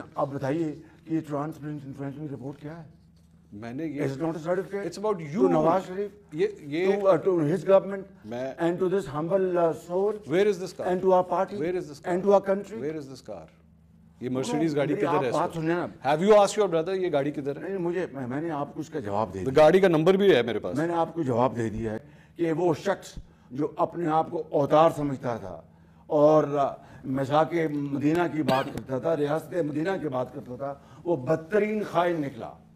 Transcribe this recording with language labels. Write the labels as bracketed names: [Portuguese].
[Urdu] اب بتائیے کہ یہ ٹرانسپیرنسی انفارمیشن رپورٹ کیا ہے؟ میں نے یہ [English] It's not a certificate. It's about you. To Nawaz Sharif, to his government, and to this humble soul. Where is this car? And to our party. Where is this car? And to our country. Where is this car? [Urdu] یہ Mercedes گاڑی کدھر ہے؟ آپ بات سنیں نا. [English] Have you asked your brother [Urdu] یہ گاڑی کدھر ہے؟ نہیں, میں نے آپ کو اس کا جواب دے دیا. گاڑی کا نمبر بھی ہے میرے پاس. میں نے آپ کو جواب دے دیا ہے کہ وہ شخص جو اپنے آپ کو اوتار سمجھتا تھا اور مساق مدینہ کی بات کرتا تھا, ریاست مدینہ کی بات کرتا تھا, وہ بدترین خائن نکلا.